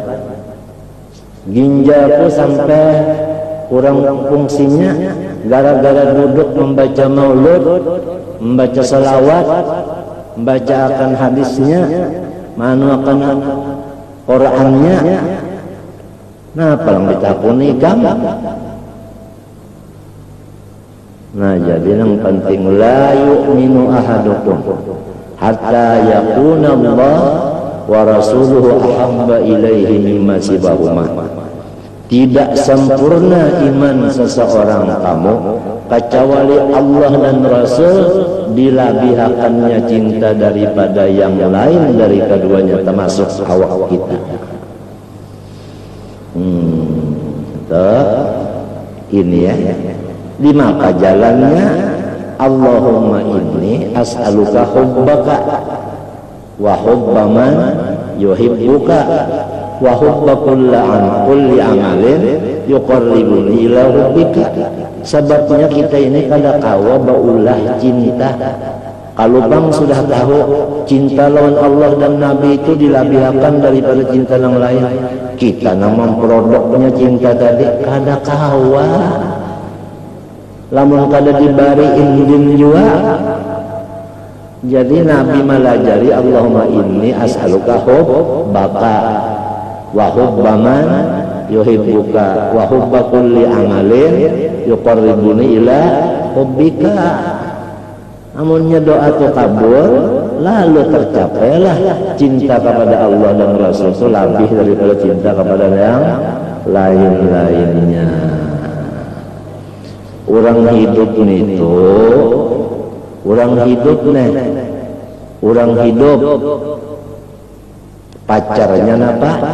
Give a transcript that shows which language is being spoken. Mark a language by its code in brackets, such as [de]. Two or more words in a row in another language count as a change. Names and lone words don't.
[bjn] Ginjalku sampai kurang fungsinya gara-gara duduk membaca maulud, membaca salawat, membaca akan hadisnya, manu akan Qur'annya. Nah, paling ditakuni kamu. [ar] Nah, jadi yang penting لا يؤمن أحدكم حتى يكون الله ورسوله أحب إليه مما سواهما. [bjn] Tidak sempurna iman seseorang kamu kecuali Allah dan Rasul dilabihakannya cinta daripada yang lain dari keduanya, termasuk awak kita. Ini ya. [ar] Di maka jalannya اللهم إني أسألك حبك وحب من يحبك وحب كل عمل يقربني إلى حبك. [bjn] Sebabnya kita ini kada kawa baulah cinta. Kalau bang sudah tahu cinta lawan Allah dan Nabi itu dilabihakan daripada cinta yang lain, kita nama produknya cinta tadi kada kawa. Lamun kada dibariin din jua. [ar] Jadi Nabi malajari اللهم إني أسألك حبك وحب من يحبك وحب كل عمل يقربني إلى حبك. [bjn] Amunnya doa itu kabul, lalu tercapailah cinta kepada Allah dan Rasul itu lebih daripada cinta kepada yang lain-lainnya. Orang hidup itu, orang hidup pacarnya napa?